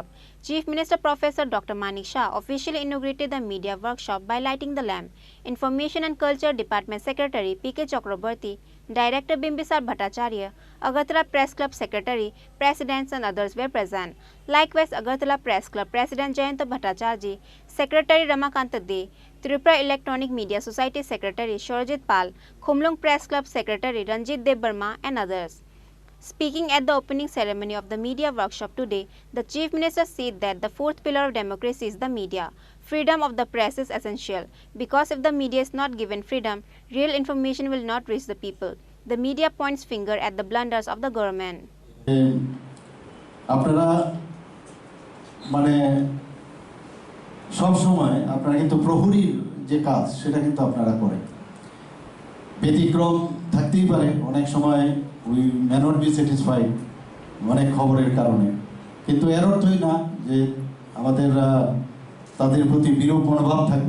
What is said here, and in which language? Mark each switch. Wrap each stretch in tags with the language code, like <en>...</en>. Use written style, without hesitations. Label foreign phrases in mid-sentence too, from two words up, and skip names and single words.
<en>Chief Minister Professor Dr. Manik Shah officially inaugurated the media workshop by lighting the lamp. Information and Culture Department Secretary P.K. Chakraborty, Director Bimbisar Bhattacharya, Agartala Press Club Secretary, Presidents and others were present. Likewise, Agartala Press Club President Jayanta Bhattacharya, Secretary Ramakanta De, Tripura Electronic Media Society Secretary Shorjit Pal, Khumlung Press Club Secretary Ranjit Dev Burma and others. Speaking at the opening ceremony of the media workshop today, the Chief Minister said that the fourth pillar of democracy is the media. Freedom of the press is essential because if the media is not given freedom, real information will not reach the people. The media points finger at the blunders of the government.</en> <bn>আপনারা মানে সব সময় আপনারা কিন্তু প্রহরীর যে কাজ সেটা কিন্তু আপনারা করেন। ব্যতিক্রম থাকতেই পারে, অনেক সময়</bn> <en>we may not be satisfied</en> <bn>অনেক খবরের কারণে, কিন্তু এর অর্থই না যে আমাদের তাদের প্রতি বিরূপ মনোভাব থাকবে।</bn>